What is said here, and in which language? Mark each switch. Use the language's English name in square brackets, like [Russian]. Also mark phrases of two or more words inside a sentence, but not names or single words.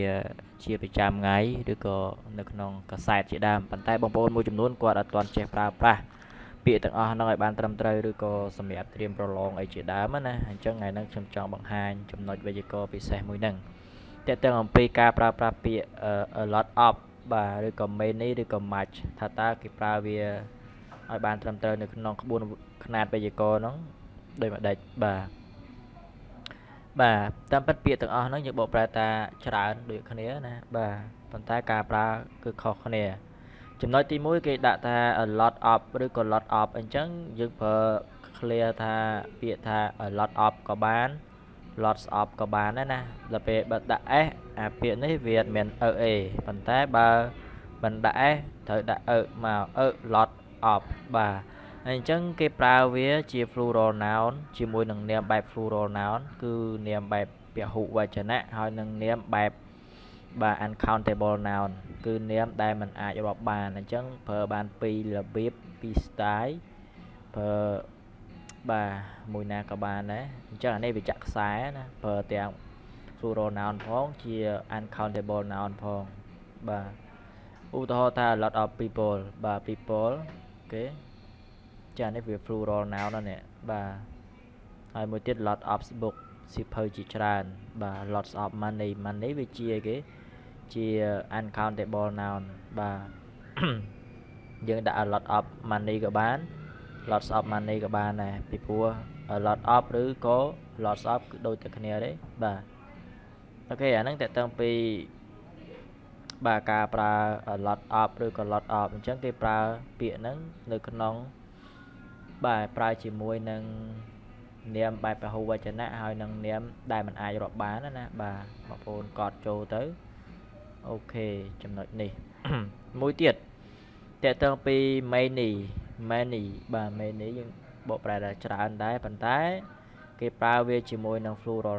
[Khmer] ជាប្រចាំថ្ងៃឬក៏នៅក្នុងកាសែតជាដើមប៉ុន្តែបងប្អូនមួយចំនួនគាត់អត់ទាន់ចេះប្រើប្រាស់ពាក្យទាំងអស់ហ្នឹងឲ្យបានត្រឹមត្រូវឬក៏សម្រាប់ត្រៀមប្រឡងអីជាដើមណាអញ្ចឹងថ្ងៃនេះខ្ញុំចង់បង្ហាញចំណុចវេយ្យាករណ៍ពិសេសមួយហ្នឹងតើតើអំពីការប្រើប្រាស់ពាក្យ [English] a lot of [Khmer] បាទឬក៏ many ឬក៏ much ថាតើគេប្រើវាឲ្យបានត្រឹមត្រូវនៅក្នុងក្បួនខ្នាតវេយ្យាករណ៍ហ្នឹងដូចម្ដេច បាទតាមពិតពាក្យទាំងអស់ហ្នឹងយើងបកប្រែថាច្រើនដូចគ្នាណាបាទប៉ុន្តែការប្រើគឺខុសគ្នាចំណុចទី1គេដាក់ថា a [English] lot of [Khmer] ឬក៏ [English] lot of [Khmer] អញ្ចឹងយើងប្រើ clear ថាពាក្យថា [English] a lot of [Khmer] ក៏បាន [English] lots of [Khmer] ក៏បានដែរណាដល់ពេលបើដាក់ s អាពាក្យនេះវាអត់មានeaប៉ុន្តែបើមិនដាក់ s ត្រូវដាក់មក [English] lot of [Khmer] បាទអញ្ចឹងគេប្រើវាជា [English] plural noun [Khmer] ជាមួយនឹងនាមបែប [English] plural noun [Khmer] គឺនាមបែបពហុវចនៈហើយនឹងនាមបែបបាទ [English] uncountable noun [Khmer] គឺ នាមដែលមិនអាចរាប់បានអញ្ចឹងប្រើបានពីររបៀបពីរ style ប្រើបាទមួយណា ក៏បានដែរអញ្ចឹងអានេះវាចាក់ខ្សែណាប្រើទាំង [English] plural noun [Khmer] ផងជា [English] uncountable noun [Khmer] ផងបាទឧទាហរណ៍ថា [English] a lot of people [Khmer] បាទ people អូខេចានេះវា [English] plural noun [Khmer] ណានេះបាទហើយមួយទៀត [English] lot of book [Khmer] សៀវភៅជាច្រើនបាទ [English] lots of money money [Khmer] វាជាគេជា [English] uncountable noun [Khmer] បាទយើង ដាក់ [English] a lot of money [Khmer] ក៏បាន [English] lots of money [Khmer] ក៏បានដែរពីព្រោះ [English] a lot of [Khmer] ឬក៏ [English] lots of [Khmer] គឺដូចតែគ្នាទេបាទអូខេអាហ្នឹងតើតើពីបាទការប្រើ [English] a lot of [Khmer] ឬក៏ [English] lot of [Khmer] អញ្ចឹងគេប្រើពាក្យហ្នឹងនៅក្នុងបាទប្រើជាមួយនឹងនាមបែបព ហុវចនៈហើយនឹងនាមដែលមិនអាចរាប់បានណាបាទបងប្អូនកត់ចូលទៅអូខេចំណុចនេះ មួយទៀតតើតើពី many បាទ many យើងបកប្រែថាច្រើនដែរប៉ុន្តែគេប្រើវាជាមួយនឹង plural